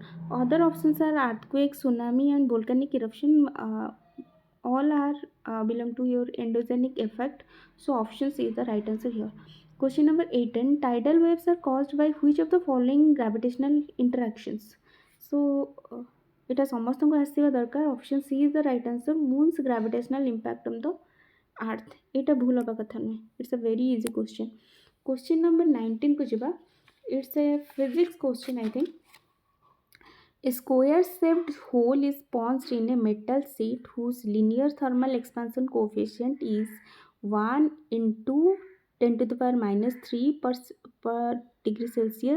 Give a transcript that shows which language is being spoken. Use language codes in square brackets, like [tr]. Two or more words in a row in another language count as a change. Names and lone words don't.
[en] Other options are earthquake, tsunami, and volcanic eruption. All are belong to your endogenic effect. So option C is the right answer here. Question number 18. Tidal waves are caused by which of the following gravitational interactions? [or] So এটা ସମସ୍ତଙ୍କୁ ଆସିବା ଦରକାର. [en] option C is the right answer. Moon's gravitational impact on the earth. [or] ଏଇଟା ଭୁଲ ହେବା କଥା ନୁହେଁ. [en] it's a very easy question. question number 19କୁ ଯିବା. It's a physics question, I think. A square-shaped hole is punched in a metal sheet whose linear thermal expansion coefficient is 1 into 10 to the power minus 3 per degree Celsius.